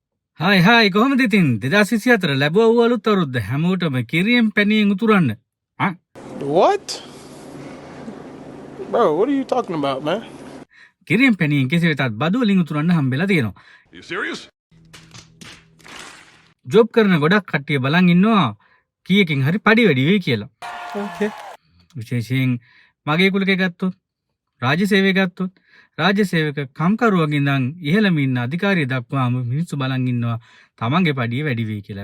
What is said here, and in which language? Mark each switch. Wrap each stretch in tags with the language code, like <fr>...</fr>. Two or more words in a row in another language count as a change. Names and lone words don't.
<si>හායි කොහොමද ඉතින් 2024 ලැබුවා අලුත් අවුරුද්ද හැමෝටම කිරියෙන් පැණියෙන් උතුරන්න.</si> <en>What? Bro, what are you talking about, man?</en> <si>කිරියෙන් පැණියෙන් කෙසේ වෙතත් බදු වලින් උතුරන්න හම්බෙලා තියෙනවා.</si> <en>You serious?</en> <si>ජොබ් කරන ගොඩක් කට්ටිය බලන් ඉන්නවා කීයකින් හරි පඩි වැඩි වෙයි කියලා.</si> <en>Okay.</en> <si>විශේෂයෙන් මගේ කුලකේ ගත්තොත් රාජ්‍ය සේවය ගත්තොත් රාජ්‍ය සේවක කම්කරුවගෙන් ඉඳන් ඉහළම ඉන්න අධිකාරිය දක්වාම මිනිස්සු බලන් ඉන්නවා තමන්ගේ පඩිය වැඩි වෙයි කියලා.</si>